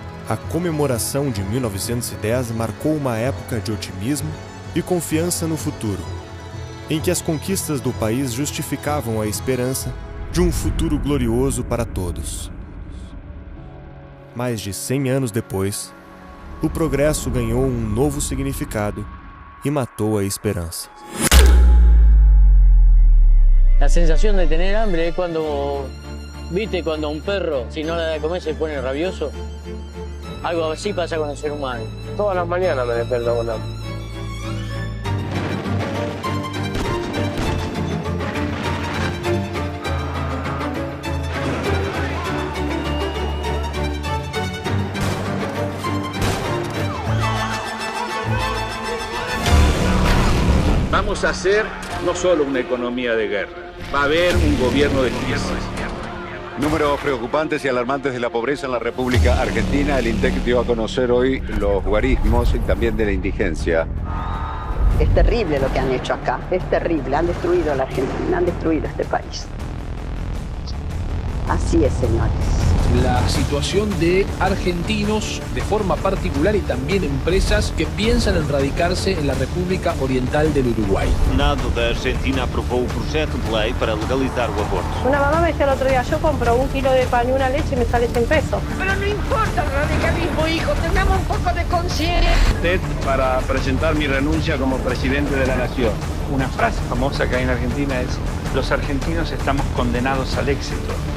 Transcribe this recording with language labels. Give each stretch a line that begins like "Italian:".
Portuguese: A comemoração de 1910 marcou uma época de otimismo e confiança no futuro, em que as conquistas do país justificavam a esperança de um futuro glorioso para todos. Mais de 100 anos depois, o progresso ganhou um novo significado e matou a esperança.
Spanish: La sensación de tener hambre es cuando, viste, cuando un perro, si no le da de comer, se pone rabioso. Algo así pasa con el ser humano. Todas las mañanas me despierto con hambre. Vamos a hacer no solo una economía de guerra, va a haber un gobierno de crisis. Números preocupantes y alarmantes de la pobreza en la República Argentina. El INDEC dio a conocer hoy los guarismos y también de la indigencia. Es terrible lo que han hecho acá, es terrible. Han destruido a la Argentina, han destruido este país. Así es, señores. La situación de argentinos de forma particular y también empresas que piensan en radicarse en la República Oriental del Uruguay.
Portuguese: O Senado da Argentina aprobou o projeto de lei para legalizar o aborto.
Spanish: Una mamá me decía el otro día, yo compro 1 kilo de pan y una leche y me sale 100 pesos. Pero no importa el radicalismo, hijo, tengamos un poco de conciencia. Usted para presentar mi renuncia como presidente de la nación. Una frase famosa que hay en Argentina es: los argentinos estamos condenados al éxito.